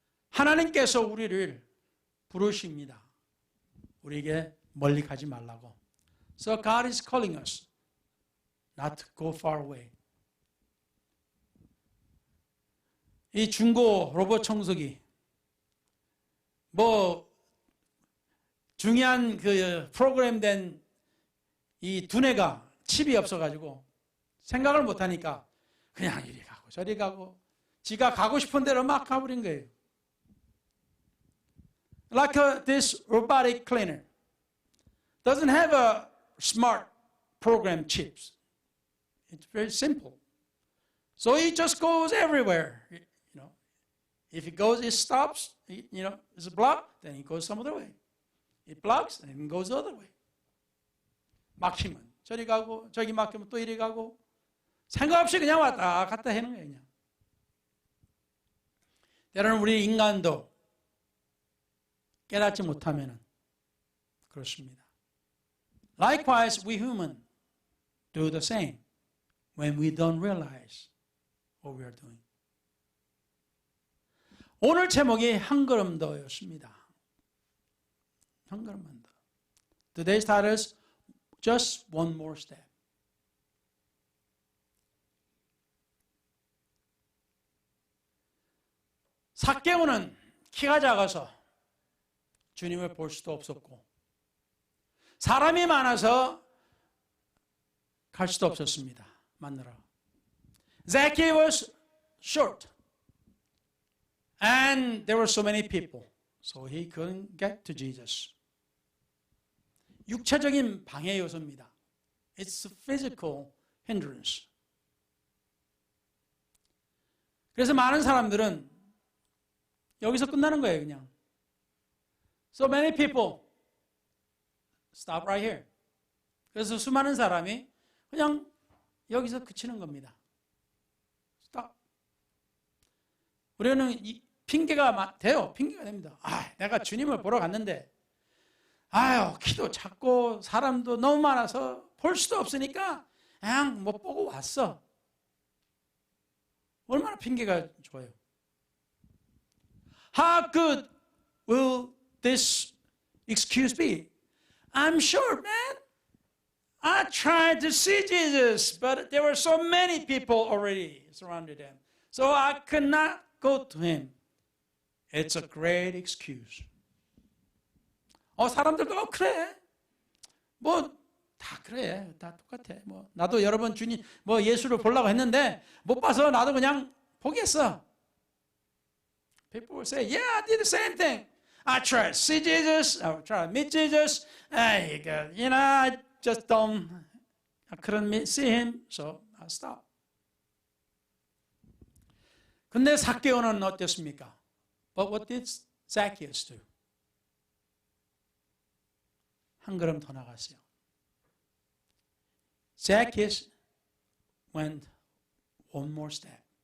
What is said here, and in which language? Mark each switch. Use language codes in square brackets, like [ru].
[ko] 하나님께서 우리를 부르십니다. 우리에게 멀리 가지 말라고. [en] So God is calling us not to go far away. [ko] 이 중고 로봇 청소기 중요한 그 프로그램된 이 두뇌가 칩이 없어가지고 생각을 못하니까 그냥 이리 가고 저리 가고 지가 가고 싶은 대로 막 가버린 거예요. [en] Like this robotic cleaner doesn't have a smart program chips. It's very simple. So it just goes everywhere. If it goes, it stops. It's blocked, then it goes some other way. It blocks, and it goes the other way. [ko] 막히면 저리 가고 저기 막히면 또 이리 가고 생각 없이 그냥 왔다 갔다 하는 거예요. 그냥. 때로는 우리 인간도 깨닫지 못하면 그렇습니다. [en] Likewise, we human do the same when we don't realize what we are doing. [ko] 오늘 제목이 한 걸음 더였습니다. 한 걸음만 더. [en] Today's title is Just One More Step. [ko] 삭개오는 키가 작아서 주님을 볼 수도 없었고 사람이 많아서 갈 수도 없었습니다. 만나러. [en] Zacchaeus was short. And there were so many people. So he couldn't get to Jesus. [ko] 육체적인 방해 요소입니다. [en] It's a physical hindrance. [ko] 그래서 많은 사람들은 여기서 끝나는 거예요, 그냥. [en] So many people stop right here. [ko] 그래서 수많은 사람이 그냥 여기서 그치는 겁니다. Stop. 우리는 핑계가 돼요. 핑계가 됩니다. 내가 주님을 보러 갔는데 키도 작고 사람도 너무 많아서 볼 수도 없으니까 그냥 못 보고 왔어. 얼마나 핑계가 좋아요. [en] How good will this excuse be? I'm sure, man. I tried to see Jesus, but there were so many people already surrounded him. So I could not go to him. It's a great excuse. [ko] 사람들도 그래. 다 그래. 다 똑같아. 뭐 나도 여러 번 주님 뭐 예수를 보려고 했는데 못 봐서 나도 그냥 포기했어. [en] People will say, yeah, I did the same thing. I tried to see Jesus. I tried to meet Jesus. I just don't. I couldn't see him, so I stopped. [ko] 근데 삭개오는 어땠습니까? [en] But what did Zacchaeus do? [ko] 한 걸음 더 나갔어요. [en] Zacchaeus went one more step.